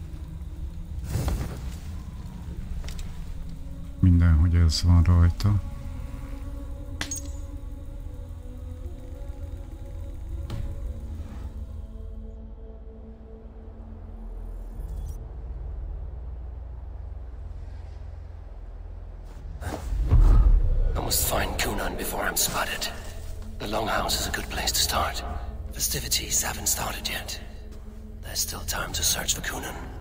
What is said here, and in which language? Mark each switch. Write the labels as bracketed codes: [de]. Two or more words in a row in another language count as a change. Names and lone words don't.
[hu] Mindenhogy ez van rajta. [en] I must find Cunan before I'm spotted. The Longhouse is a good place to start. Festivities haven't started yet. There's still time to search for Cunan.